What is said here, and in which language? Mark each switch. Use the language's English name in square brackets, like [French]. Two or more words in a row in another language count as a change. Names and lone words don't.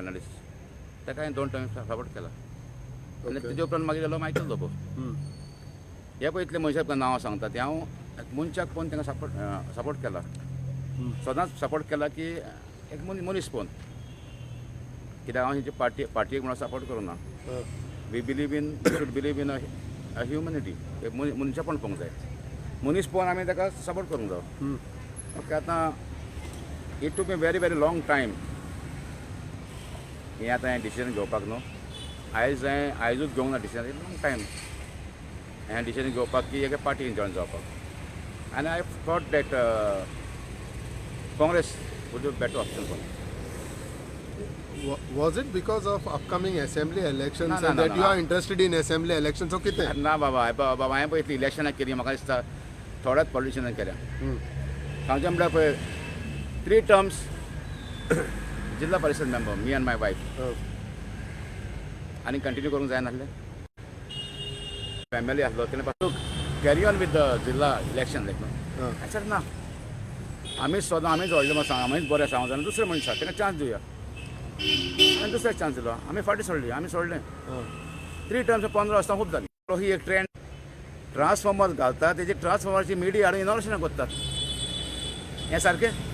[Konkani] फेर्नांडीस तेका हांवें 2 टर्म सपोर्ट केला आनी तेजे उपरांत मागीर गेलो मायकल लोबो हे पळय इतले मनशाक नांवां सांगता ते हांव मनशाक पळोवन तांकां सपोर्ट केला सदांच सपोर्ट केला की एक मनीस पळोवन कित्याक हांव हेंची पार्टयेक म्हणून सपोर्ट करूना [English] we should believe in a humanity [Konkani] एक मनशापण पळोवंक जाय मनीस पळोवन आमी ताका सपोर्ट करूंक जाय ओके आतां [English] it took me very very long time [Konkani] हें आतां हांवें डिसिजन घेवपाक न्हू आयजूच घेवंक ना डिसिजन [English] long time [Konkani] हांवें डिसिजन घेवपाक की एका पार्टीन जॉइन जावपाक आनी [English] I thought that Congress would be better option for me was it because of upcoming assembly elections No, and no, that no, you no. are interested in assembly elections so कितें [Konkani] ना बाबा हांवें पळय इतली इलेक्शनां केली म्हाका दिसता थोड्याच पॉलिटिशनान केल्या सांगचें म्हळ्यार पळय 3 टर्म्स जिल्ला परिशद मेंबर [English] me and my wife [Konkani] आनी कंटिन्यू करूंक जायनासलें फॅमिली आसलो तेणे पासून [English] carry on with the Zilla election like I said [Konkani] ना आमीच व्हडले म्हणून सांग आमीच बरें सांगूं जाल्यार दुसरे मनशाक ताका चान्स दिवया आनी दुसऱ्याक चान्स दिलो आमी फाटीं सोडली आमी सोडलें 3 टर्म्स 15 आसतना खूब जाली ही एक [English] trend transformer [Konkani] घालता तेजे ट्रान्सफॉर्मरची मिडिया हाडून इनोव्हेशनां करतात हें सारकें